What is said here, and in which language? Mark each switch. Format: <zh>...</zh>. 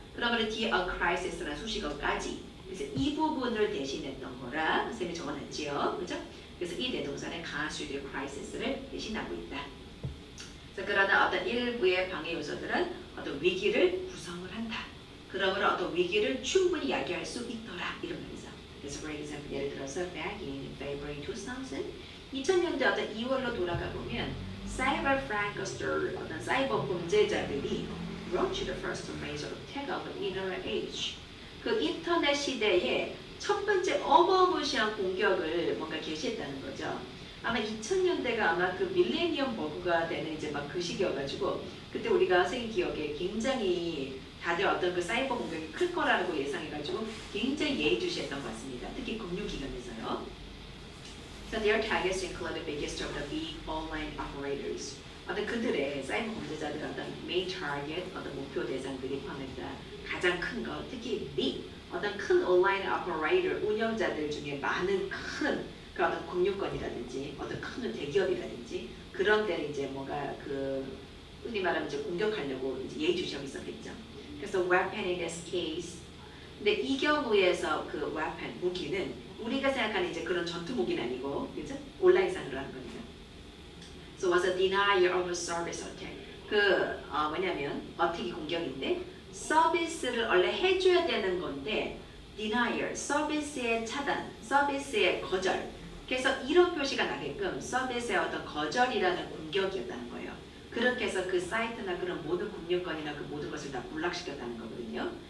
<ko>그러면 뒤에 a crisis라는 수식어까지. 그래서 이 부분을 대신했던 거라 선생님이 적어놨지요. 그죠? 그래서 이 대동사는</ko> <en>constitute crisis</en> <ko>를 대신하고 있다. 자, 그러나 어떤 일부의 방해 요소들은 어떤 위기를 구성을 한다. 그러므로 어떤 위기를 충분히 야기할 수 있더라 이런 말이죠. 그래서</ko> <en>for example</en> <ko>예를 들어서</ko> <en>back in February 2000</en> <ko>2000년대 어떤 2월로 돌아가 보면 사이버 프랭커스터 어떤 사이버 범죄자들이</ko> <en>launched the first major attack of the internet age.</en> <ko>그 인터넷 시대에 첫 번째 어마무시한 공격을 뭔가 개시했다는 거죠. 아마 2000년대가 아마 그 밀레니엄 버그가 되는 이제 막 그 시기여가지고 그때 우리가 선생님 기억에 굉장히 다들 어떤 그 사이버 공격이 클 거라고 예상해가지고 굉장히 예의주시했던 것 같습니다. 특히 금융기관에서요.</ko> <en>So their targets include the biggest of the big online operators.</en> <ko>어떤 그들의 사이버 범죄자들의 어떤</ko> <en>main target,</en> <ko>어떤 목표 대상들이 포함했다. 가장 큰 거, 특히 big, 어떤 큰 온라인 operator 운영자들 중에 많은 큰 그 어떤 금융권이라든지 어떤 큰 대기업이라든지 그런 데를 이제 뭔가 그 흔히 말하면 이제 공격하려고 이제 예의주시하고 있었겠죠. 그래서</ko> <en>weapon in this case.</en> <ko>근데 이 경우에서 그 weapon 무기는 우리가 생각하는 이제 그런 전투 무기는 아니고, 그죠? 온라인상으로 하는 거니까.</ko> <en>So was a denial of service attack.</en> <ko>뭐냐면 어택이 공격인데 서비스를 원래 해줘야 되는 건데 denial, 서비스의 차단, 서비스의 거절. 그래서 이런 표시가 나게끔 서비스의 어떤 거절이라는 공격이었다는 거예요. 그렇게 해서 그 사이트나 그런 모든 금융권이나 그 모든 것을 다 블락시켰다는 거거든요.</ko>